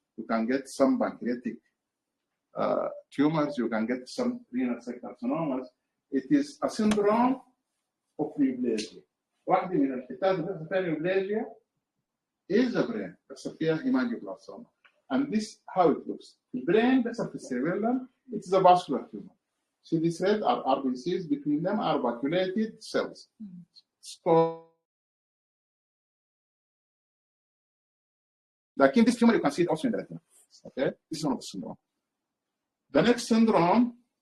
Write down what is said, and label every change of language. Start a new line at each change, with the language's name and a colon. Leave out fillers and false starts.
English: You can get some pancreatic tumors. You can get some renal cell carcinomas. It is a syndrome of neoplasia.
Arabic: واحدة من الحتات اللي فيها neoplasia
English: is the brain.
Arabic: بس فيها hemangioblastoma.
English: And this how it looks. The brain
Arabic: بيحصل في السيربيلم.
English: It is a vascular tumor. See these red are RBCs. Between them are vacuolated cells. Like in this tumor, you can see it also in the retina. Okay, this is one of the syndrome. The next syndrome.